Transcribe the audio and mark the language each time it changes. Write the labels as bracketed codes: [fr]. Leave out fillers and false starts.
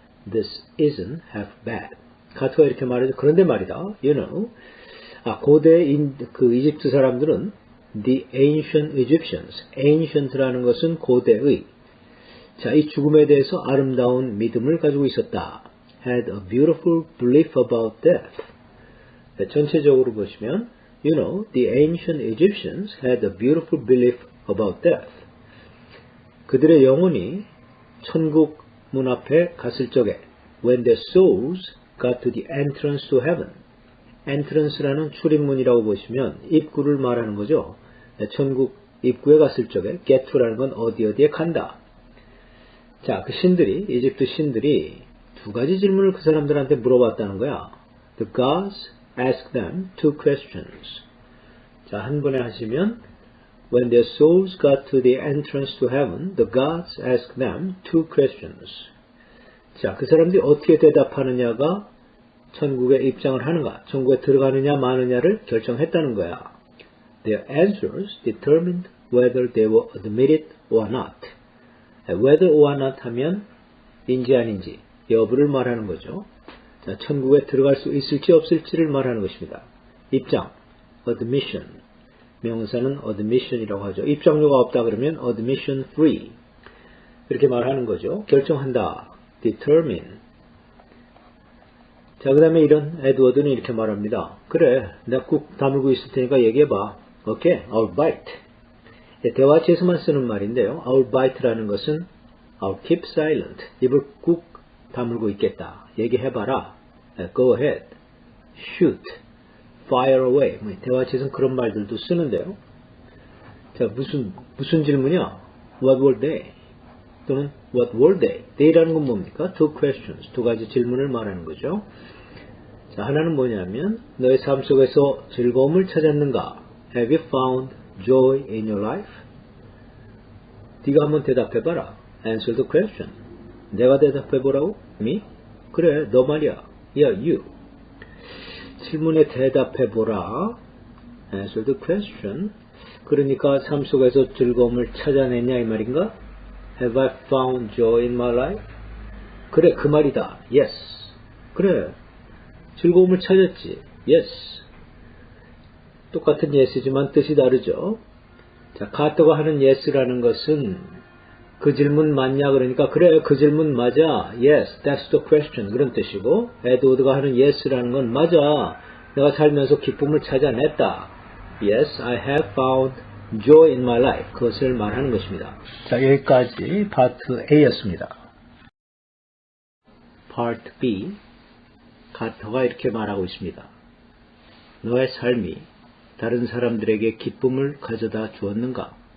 [en] This isn't half bad. [ko] 가트가 이렇게 말해서 그런데 말이다. [en] You know, [ko] 고대 그 이집트 사람들은 [en] the ancient Egyptians, [ko] ancient라는 것은 고대의. 자, 이 죽음에 대해서 아름다운 믿음을 가지고 있었다. [en] Had a beautiful belief about death. [ko] 네, 전체적으로 보시면, [en] you know, the ancient Egyptians had a beautiful belief about death. [ko] 그들의 영혼이 천국 문 앞에 갔을 적에, [en] when their souls got to the entrance to heaven. [ko] entrance라는 출입문이라고 보시면 입구를 말하는 거죠. 천국 입구에 갔을 적에 get to라는 건 어디에 간다. 자, 그 신들이, 이집트 신들이 두 가지 질문을 그 사람들한테 물어봤다는 거야. [en] The gods asked them two questions. [ko] 자, 한 번에 하시면 [en] when their souls got to the entrance to heaven, the gods asked them two questions. [ko] 자, 그 사람들이 어떻게 대답하느냐가 천국에 입장을 하는가, 천국에 들어가느냐 마느냐를 결정했다는 거야. [en] Their answers determined whether they were admitted or not. [ko] whether or not 하면 인지 아닌지 여부를 말하는 거죠. 자, 천국에 들어갈 수 있을지 없을지를 말하는 것입니다. 입장, admission. 명사는 admission이라고 하죠. 입장료가 없다 그러면 admission free. 이렇게 말하는 거죠. 결정한다. determine. 자, 그 다음에 이런 에드워드는 이렇게 말합니다. 그래, 내가 꾹 다물고 있을 테니까 얘기해봐. [en] 오케이, I'll bite. [ko] 대화체에서만 쓰는 말인데요. [en] I'll bite라는 것은 I'll keep silent. [ko] 입을 꾹 다물고 있겠다. 얘기해봐라. [en] Go ahead. Shoot. Fire away. [ko] 대화체에서는 그런 말들도 쓰는데요. 자, 무슨 질문이야? [en] What were they? 또는 What were they? [ko] they라는 건 뭡니까? [en] Two questions. [ko] 두 가지 질문을 말하는 거죠. 자, 하나는 뭐냐면 너의 삶 속에서 즐거움을 찾았는가? [en] Have you found joy in your life? [ko] 네가 한번 대답해봐라. [en] Answer the question. [ko] 내가 대답해보라고? Me? 그래, 너 말이야. [en] Yeah, you. [ko] 질문에 대답해보라. Answer the question. 그러니까 삶 속에서 즐거움을 찾아냈냐 이 말인가? [en] Have I found joy in my life? [ko] 그래, 그 말이다. Yes. 그래, 즐거움을 찾았지. Yes. 똑같은 yes지만 뜻이 다르죠. 자, 카터가 하는 yes라는 것은 그 질문 맞냐 그러니까 그래, 그 질문 맞아. [en] Yes, that's the question. [ko] 그런 뜻이고, 에드워드가 하는 yes라는 건 맞아. 내가 살면서 기쁨을 찾아냈다. [en] Yes, I have found joy in my life. [ko] 그것을 말하는 것입니다. 자, 여기까지 파트 A였습니다. 파트 B, 카터가 이렇게 말하고 있습니다. 너의 삶이 다른 사람들에게 기쁨을 가져다 주었는가?